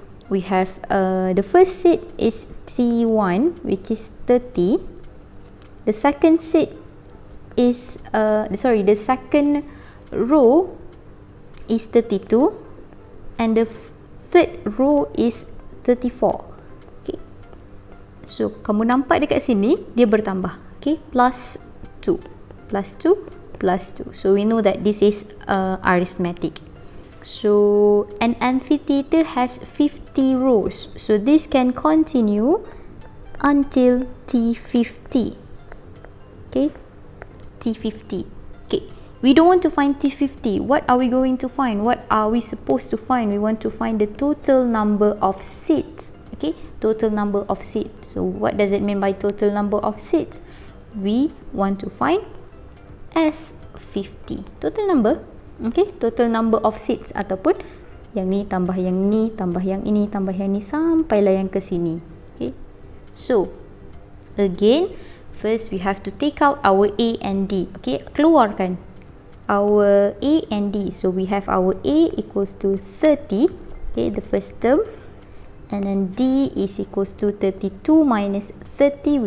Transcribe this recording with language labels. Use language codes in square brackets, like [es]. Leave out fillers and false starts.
[en] We have the first seat is T1, which is 30. The second seat is the second row is 32, and the third row is 34. Okay, so [ms] kamu nampak dekat sini dia bertambah. [en] Okay, plus 2. Plus 2, plus 2. So we know that this is arithmetic. So an amphitheater has 50 rows. So this can continue until T50. Okay, T50. Okay, we don't want to find T50. What are we going to find? What are we supposed to find? We want to find the total number of seats. Okay, total number of seats. So what does it mean by total number of seats? We want to find S50, total number. Okay, total number of seats, [ms] ataupun yang ni tambah yang ni tambah yang ini tambah yang ni sampailah yang ke sini. [en] Okay, so again, first we have to take out our a and d. Okay, [ms] keluarkan [en] our a and d. So we have our a equals to 30. Okay, the first term, and then d is equals to 32 minus 30.